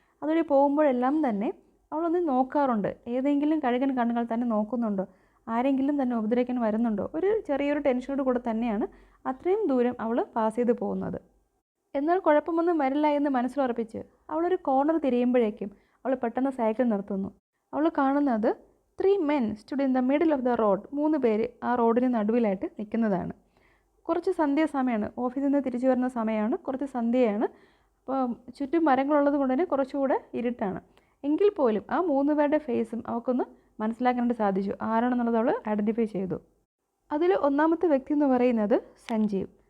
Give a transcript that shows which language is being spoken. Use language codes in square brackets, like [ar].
[ml] അതുവഴി പോകുമ്പോഴെല്ലാം തന്നെ അവളൊന്ന് നോക്കാറുണ്ട്, ഏതെങ്കിലും കഴുകൻ കണ്ണുകൾ തന്നെ നോക്കുന്നുണ്ടോ, ആരെങ്കിലും തന്നെ ഉപദ്രവിക്കാൻ വരുന്നുണ്ടോ, ഒരു ചെറിയൊരു ടെൻഷനോട് കൂടെ തന്നെയാണ് അത്രയും ദൂരം അവൾ പാസ് ചെയ്ത് പോകുന്നത്. എന്നാൽ കുഴപ്പമൊന്നും വരില്ല എന്ന് മനസ്സിലുറപ്പിച്ച് അവളൊരു കോർണർ തിരിയുമ്പോഴേക്കും അവൾ പെട്ടെന്ന് സൈക്കിൾ നിർത്തുന്നു. അവൾ കാണുന്നത് [en] 3 men stood in the middle of the road. [ml] 3 പേര് ആ റോഡിന് നടുവിലായിട്ട് നിൽക്കുന്നതാണ്. കുറച്ച് സന്ധ്യാസമയമാണ്, ഓഫീസിൽ നിന്ന് തിരിച്ചു വരുന്ന സമയമാണ്, കുറച്ച് സന്ധ്യയാണ്. അപ്പോൾ ചുറ്റും മരങ്ങളുള്ളത് കൊണ്ട് തന്നെ കുറച്ചുകൂടെ ഇരുട്ടാണ്. എങ്കിൽ പോലും ആ 3 പേരുടെ ഫേസും അവൾക്കൊന്ന് മനസ്സിലാക്കാനായിട്ട് സാധിച്ചു. ആരാണെന്നുള്ളത് അവൾ ഐഡൻറ്റിഫൈ ചെയ്തു. അതിൽ ഒന്നാമത്തെ വ്യക്തി എന്ന് പറയുന്നത് സഞ്ജീവ്.